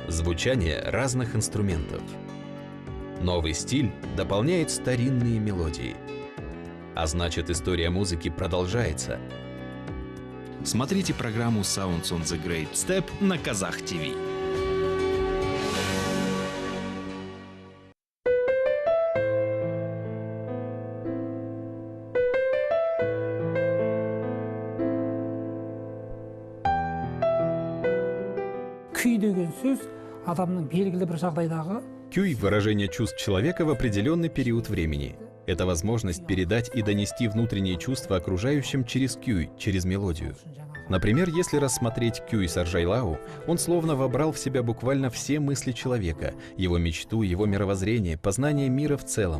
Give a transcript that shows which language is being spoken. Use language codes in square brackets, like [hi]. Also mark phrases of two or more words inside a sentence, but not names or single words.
[ru] звучание разных инструментов. Новый стиль дополняет старинные мелодии. А значит, история музыки продолжается. Смотрите программу Sounds on the Great Step на Казах ТВ. [kk] Күй деген сөз адамның белгілі бір жағдайдағы. [ru] Кюй – выражение чувств человека в определенный период времени. Это возможность передать и донести внутренние чувства окружающим через кюй, через мелодию. Например, если рассмотреть кюй Саржайлау, он словно вобрал в себя буквально все мысли человека, его мечту, его мировоззрение, познание мира в целом.